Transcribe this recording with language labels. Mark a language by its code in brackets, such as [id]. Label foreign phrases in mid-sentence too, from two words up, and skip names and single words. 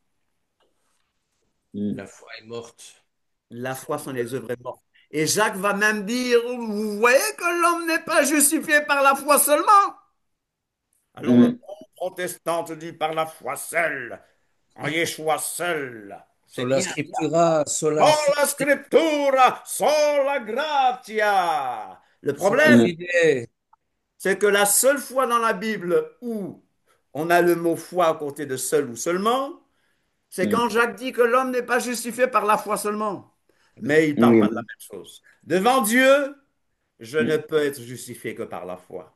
[fr] Mm. La foi est morte. la foi sans les œuvres est morte. Et Jacques va même dire, vous voyez que l'homme n'est pas justifié par la foi seulement. Alors le Mm. protestant te dit par la foi seule, en Yeshua seul. C'est [la] Sola [fr] bien. [la] scriptura, sola Sola scriptura, sola gratia. [fr] Le [la] sola [fr] problème, Mm. [la] fide. [fr] c'est que la seule fois dans la Bible où on a le mot foi à côté de seul ou seulement, c'est Mm. quand Jacques dit que l'homme n'est pas justifié par la foi seulement. Mais il ne parle Oui, pas de la amen. même chose. Devant Dieu, je ne Mm. peux être justifié que par la foi.